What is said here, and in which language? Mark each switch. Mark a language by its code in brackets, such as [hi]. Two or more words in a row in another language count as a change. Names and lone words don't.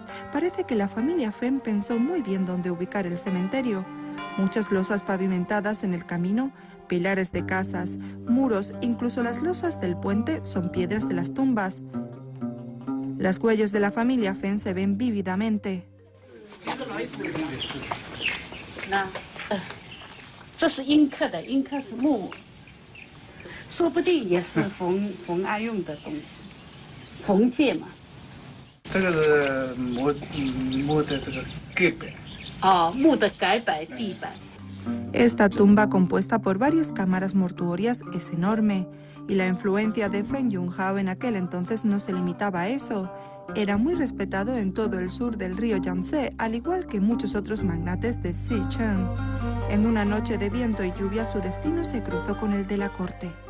[es] Parece que la familia Feng pensó muy bien dónde ubicar el cementerio. Muchas losas pavimentadas en el camino, pilares de casas, muros, incluso las losas del puente son piedras de las tumbas. Las huellas de la familia Feng se ven vívidamente. [zh] 这是阴刻的，阴刻是木，说不定也是冯爱用的东西，冯界嘛。这个是木的这个盖板。哦，木的改摆地板。 [es] Esta tumba, compuesta por varias cámaras mortuorias, es enorme, y la influencia de Feng Junhao en aquel entonces no se limitaba a eso. Era muy respetado en todo el sur del río Yangtze, al igual que muchos otros magnates de Sichuan. En una noche de viento y lluvia, su destino se cruzó con el de la corte.